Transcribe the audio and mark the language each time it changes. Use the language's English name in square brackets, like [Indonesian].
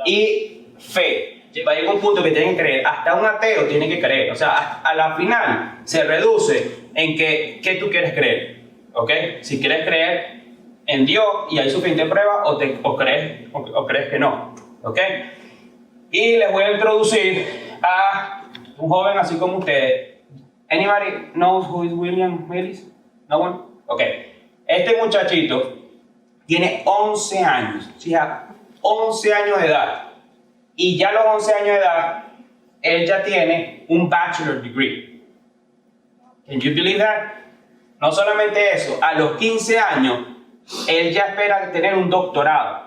[Spanish] Y fe. Va a llegar un punto que tienen que creer. Hasta un ateo tiene que creer. O sea, a la final se reduce en qué tú quieres creer. ¿Ok? Si quieres creer en Dios y hay suficiente prueba, o crees que no. ¿Ok? Y les voy a introducir a un joven así como ustedes. [English] Anybody knows who is William Willis? No one? Ok. [Spanish] Este muchachito tiene 11 años. ¿Sí? 11 años de edad. Y ya a los 11 años de edad, él ya tiene un [English] bachelor degree. Can you believe that? [Spanish] No solamente eso, a los 15 años, él ya espera tener un doctorado.